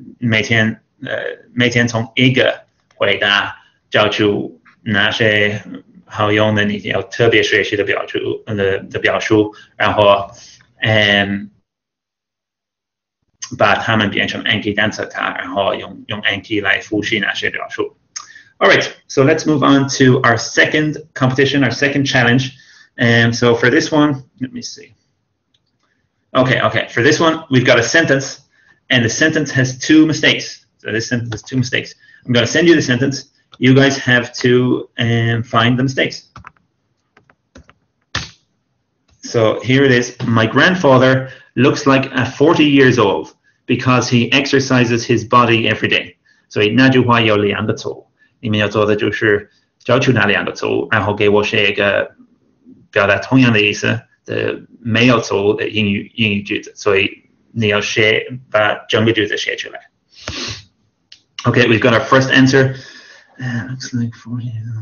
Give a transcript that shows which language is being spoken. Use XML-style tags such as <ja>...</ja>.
<zh>每天从一个回答找出那些好用的，你要特别学习的表述，然后把它们变成暗记单词卡，然后用暗记来复习那些表述。</zh> <en>All right, so let's move on to our second competition, our second challenge. So for this one, let me see. Okay, for this one, we've got a sentence, and the sentence has 2 mistakes. So this sentence has 2 mistakes. I'm going to send you the sentence. You guys have to find the mistakes. So here it is. My grandfather looks like 40 years old because he exercises his body every day.</en> <zh>所以那句话有2个错。你们要做的就是找出那2个错误，然后给我写一个表达同样的意思的没有错误的英语句子，所以你要把整个句子写出来。</zh> <en>Okay, we've got our first answer. Looks like 40.</en>